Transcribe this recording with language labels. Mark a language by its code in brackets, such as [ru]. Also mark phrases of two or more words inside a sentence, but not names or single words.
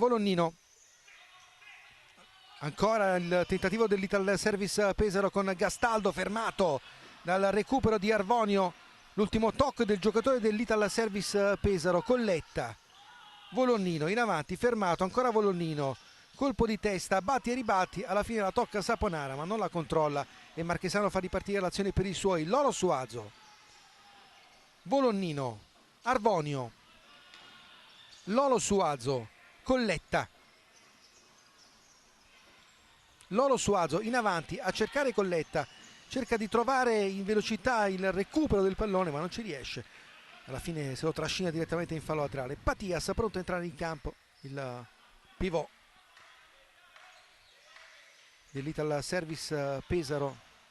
[it] Volonnino, ancora il tentativo dell'Italservice Pesaro con Gastaldo fermato dal recupero di Arvonio, l'ultimo tocco del giocatore dell'Italservice Pesaro, Colletta. Volonnino in avanti, fermato, ancora Volonnino, colpo di testa, batti e ribatti, alla fine la tocca Saponara ma non la controlla e Marchesano fa ripartire l'azione per i suoi. Lolo Suazo, Volonnino, Arvonio, Lolo Suazo, Colletta. Lolo Suazo in avanti a cercare Colletta, cerca di trovare in velocità il recupero del pallone ma non ci riesce, alla fine se lo trascina direttamente in fallo laterale. Patias pronto a entrare in campo, il pivot dell'Italservice Pesaro.